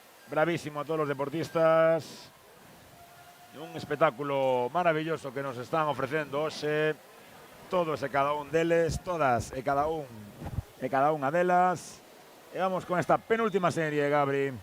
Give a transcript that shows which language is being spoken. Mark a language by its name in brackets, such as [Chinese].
[Spanish] Bravísimo a todos los deportistas. [Galician] Un espectáculo maravilloso que nos están ofrecendo hoxe. Todos e cada un deles, todas e cada unha delas. E vamos con esta penúltima serie, Gabri.